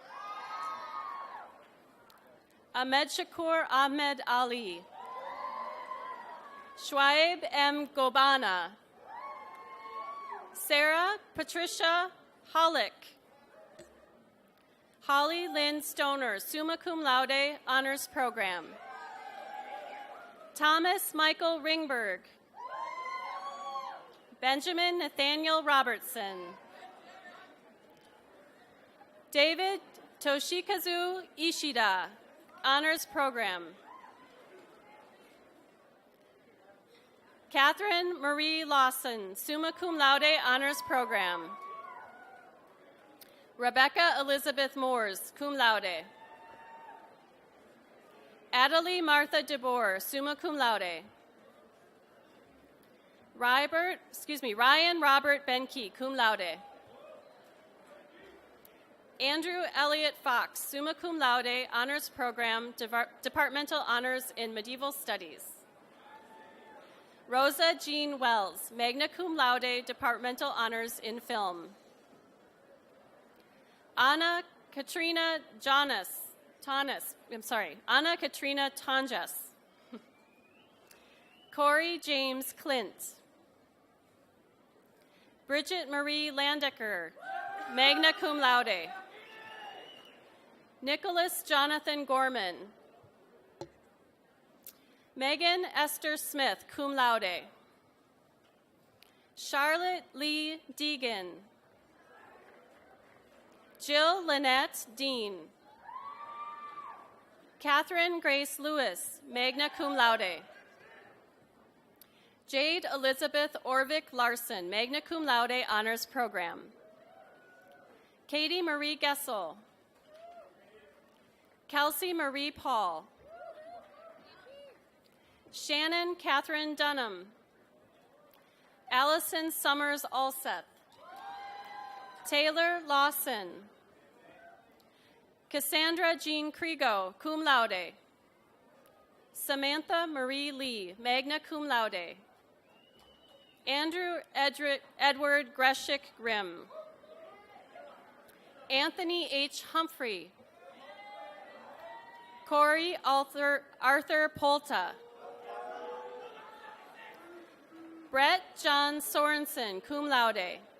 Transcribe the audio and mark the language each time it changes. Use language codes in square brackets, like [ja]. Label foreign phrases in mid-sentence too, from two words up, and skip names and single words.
[en] Ahmed Shakur Ahmed Ali. Shwaib M. Gobana. Sarah Patricia Hollick. Holly Lynn Stoner, [la] summa cum laude, [en] honors program. Thomas Michael Ringberg. Benjamin Nathaniel Robertson. David Toshikazu Ishida, honors program. Catherine Marie Lawson, [la] summa cum laude, [en] honors program. Rebecca Elizabeth Moores, [la] cum laude. [en] Adelie Martha DeBoer, [la] summa cum laude. [en] Ryan Robert Benke, [la] cum laude. [en] Andrew Elliott Fox, [la] summa cum laude, [en] honors program, departmental honors in medieval studies. Rosa Jean Wells, [la] magna cum laude, [en] departmental honors in film. Anna Katrina Tonjas. Corey James Clint. Bridget Marie Landecker, [la] magna cum laude. [en] Nicholas Jonathan Gorman. Megan Esther Smith, [la] cum laude. [en] Charlotte Lee Deegan. Jill Lynette Dean. Catherine Grace Lewis, [la] magna cum laude. [en] Jade Elizabeth Orvik Larson, [la] magna cum laude, [en] honors program. Katie Marie Gessel. Kelsey Marie Paul. Shannon Catherine Dunham. Allison Summers Alseth. Taylor Lawson. Cassandra Jean Krigo, [la] cum laude. [en] Samantha Marie Lee, [la] magna cum laude. [en] Andrew Edward Greshik Grimm. Anthony H. Humphrey. Corey Arthur Polta. Brett John Sorensen, [la] cum laude.